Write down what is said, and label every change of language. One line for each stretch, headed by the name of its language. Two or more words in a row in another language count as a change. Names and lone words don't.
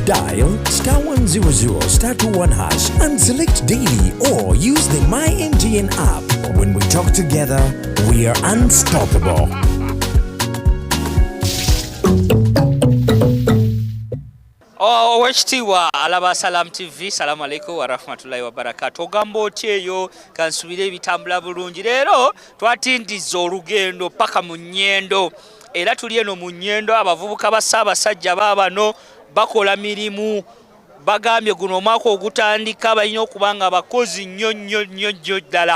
English: Dial *100 *21# and select daily or use the My MTN app. When we talk together, we are unstoppable.
Ganda: Owekitiibwa alaba Salam TV.
Arabic: السلام عليكم ورحمة الله وبركاته.
Ganda: Ogamba otya eyo kansubire ebitambula bulungi. Leero twatindiza olugendo paka mu Nnyendo. Era tuli eno mu Nnyendo, abavubuka ba Ssaabasajja baabano bakola mirimu. Bagambye guno omwaka ogutandika balina okuba nga abakozi nnyo ddala.